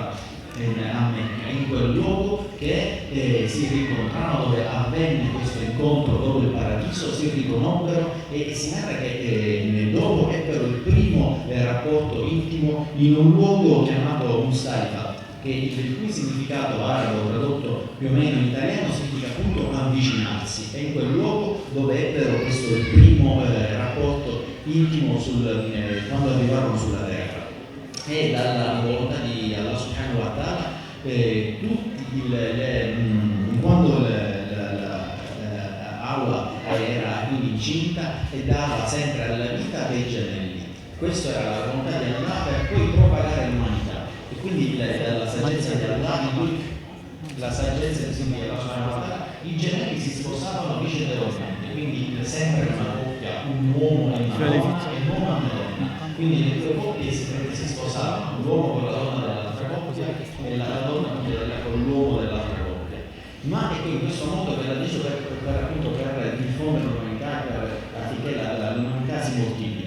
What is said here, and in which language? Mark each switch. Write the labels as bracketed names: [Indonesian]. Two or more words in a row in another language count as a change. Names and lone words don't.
[Italian] In quel luogo che si rincontrarono, dove avvenne questo incontro dopo il paradiso, si riconobbero e si narra che dopo ebbero il primo rapporto intimo in un luogo chiamato Mustalifa, il cui significato arabo tradotto più o meno in italiano significa appunto avvicinarsi. È in quel luogo dove ebbero questo il primo rapporto intimo quando arrivarono sulla terra. E dalla volontà di Allah [Arabic] سبحانه وتعالى, [Italian] quando Hawa era quindi incinta e dava sempre alla vita dei gemelli. Questa era la volontà di Allah per poi propagare l'umanità. E quindi la saggezza di Allah, la saggezza di Allah [Arabic] سبحانه وتعالى, [Italian] i gemelli si sposavano vicendevolmente, quindi sempre una coppia, un uomo e una donna e non una donna. Quindi le due coppie si sposavano, l'uomo con la donna dell'altra coppia e la donna con l'uomo dell'altra coppia. Ma è in questo modo che l'ha deciso per diffondere l'umanità, affinché l'umanità si moltiplichi.